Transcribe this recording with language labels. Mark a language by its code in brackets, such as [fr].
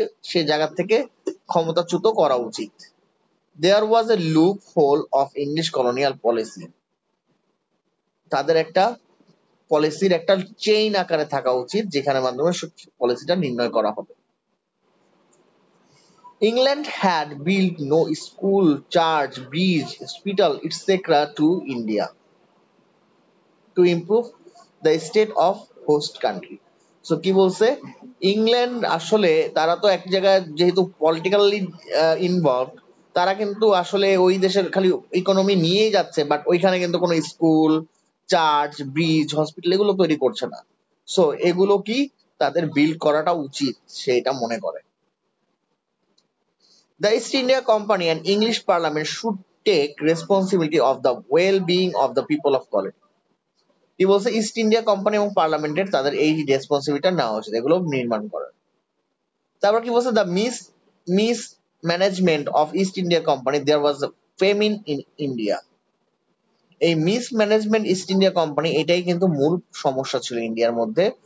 [bn] সে জায়গা থেকে ক্ষমতাচ্যুত করা উচিত। [en] There was a loophole of English colonial policy. [bn] তাদের একটা পলিসির একটা চেইন আকারে থাকা উচিত, যেখানে মাধ্যমে পলিসিটা নির্ণয় করা হবে। [en] England had built no school, church, bridge, hospital, etc. to India to improve the state of host country. [bn] So কি বলছে, ইংল্যান্ড আসলে তারা তো এক জায়গায় যেহেতু পলিটিক্যালি ইনভলভ, তারা কিন্তু আসলে ওই দেশের খালি ইকোনমি নিয়েই যাচ্ছে, বাট ওইখানে কিন্তু কোনো স্কুল, চার্চ, ব্রিজ, হসপিটাল এগুলো তৈরি করছে না। সো এগুলো কি তাদের বিল্ড করাটা উচিত, সেটা মনে করে। [en] The East India Company and English Parliament should take responsibility of the well-being of the people of quality. [bn] কি বলছে, ইস্ট ইন্ডিয়া কোম্পানি এবং পার্লামেন্টের তাদের এই রেসপন্সিবিলিটি নেওয়া উচিত এগুলো নির্মাণ করার। তারপর কি বলছে, [en] The mismanagement of East India company there was famine in India. [bn] এই miss management east India company এটাই কিন্তু মূল সমস্যা ছিল ইন্ডিয়ার মধ্যে।